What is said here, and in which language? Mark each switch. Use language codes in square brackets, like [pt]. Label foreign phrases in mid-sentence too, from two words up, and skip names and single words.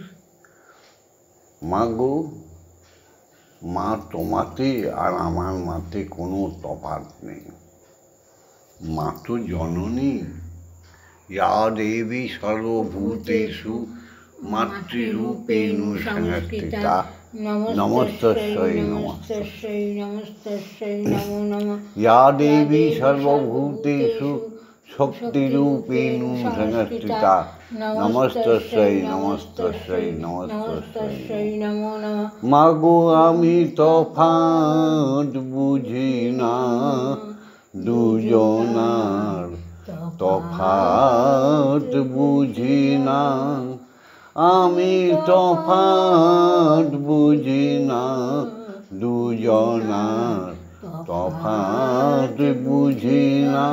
[bn] মা গো, মা তোমাতে আর আমার মাতে কোনো তফাৎ নেই। মা তো জননী। [sa] ইয়া দেবী সর্বভূতেষু মাতৃরূপেণ সংস্থিতা নমস্তস্যৈ নমস্তস্যৈ নমস্তস্যৈ নমো নমঃ। ইয়া দেবী সর্বভূতেষু শক্তিরূপেণ সংস্থিতা নমস্তস্যৈ নমস্তস্যৈ নমস্তস্যৈ নমো নমঃ। [bn] মা গো, আমি তফাৎ বুঝি না দুজনার, তফাৎ বুঝি না আমি, তফাৎ বুঝি না দুজনার, তফাৎ বুঝি না।